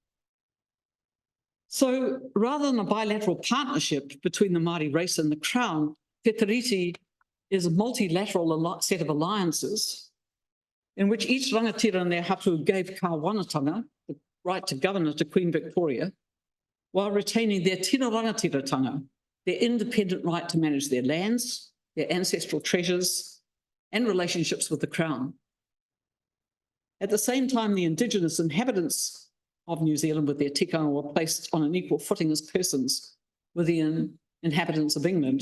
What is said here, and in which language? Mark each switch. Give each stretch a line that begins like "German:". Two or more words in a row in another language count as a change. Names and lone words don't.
English: So rather than a bilateral partnership between the Māori race and the Crown, Te Tiriti is a multilateral set of alliances in which each rangatira and their hapu gave kāwanatanga, the right to govern, to Queen Victoria, while retaining their
Māori: tino rangatiratanga,
English: their independent right to manage their lands, their ancestral treasures, and relationships with the Crown. At the same time, the Indigenous inhabitants of New Zealand with their tikanga were placed on an equal footing as persons with the inhabitants of England.